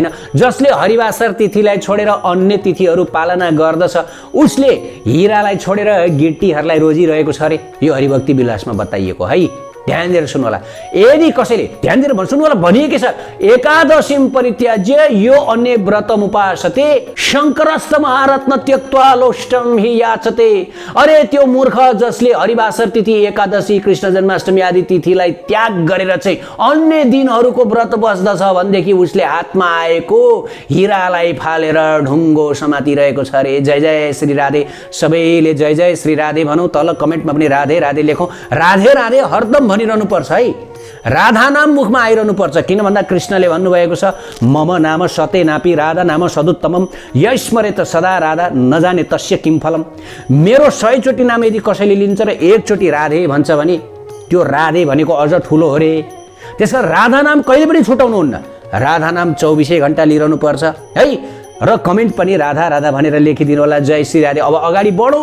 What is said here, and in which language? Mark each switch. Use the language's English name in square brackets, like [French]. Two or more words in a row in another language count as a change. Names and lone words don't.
[Nepali] जसले हरिवासर तिथिलाई छोडेर अन्य तिथिहरू पालना गर्दछ उसले हिरालाई छोडेर गिट्टीहरूलाई रोजिरहेको छ अरे। यो हरिभक्ति विलासमा बताइएको है। ध्यान दिएर सुन्नु होला। यदि कसैले ध्यान दिएर सुन्नु होला भनिएको छ [Sanskrit] एकादशीम परित्याज्य यो अन्य व्रतम उपासते शङ्करस्थ महारत्न त्यक्त्वा लोष्टम हि याचते। [Nepali] अरे त्यो मूर्ख जसले हरिवासर तिथि एकादशी कृष्ण जन्माष्टमी आदि तिथिलाई त्याग गरेर चाहिँ अन्य दिनहरूको व्रत बस्दछ भनेदेखि उसले हातमा आएको हिरालाई फालेर ढुङ्गो समातिरहेको छ अरे। जय जय श्री राधे। सबैले जय जय श्री राधे भनौँ। तल कमेन्टमा पनि राधे राधे लेखौँ। राधे राधे हरदम भनिरहनु पर्छ है। राधा नाम मुखमा आइरहनु पर्छ। किन भन्दा कृष्णले भन्नुभएको छ [Sanskrit] मम नाम सते नापी राधा नाम सदुत्तमम यस्मरे त सदा राधा नजाने तस्य किम फलम। [Nepali] मेरो 100 चोटि नाम यदि कसैले लिन्छ र एकचोटि राधे भन्छ भने त्यो राधे भनेको अझ ठुलो हो रे। त्यसकारण राधा नाम कहिले पनि छुटाउनुहुन्न। राधा नाम 24 घण्टा लिइरहनु पर्छ है। र कमेन्ट पनि राधा राधा भनेर लेखिदिनु होला। जय श्री राधे। अब अगाडि बढौँ।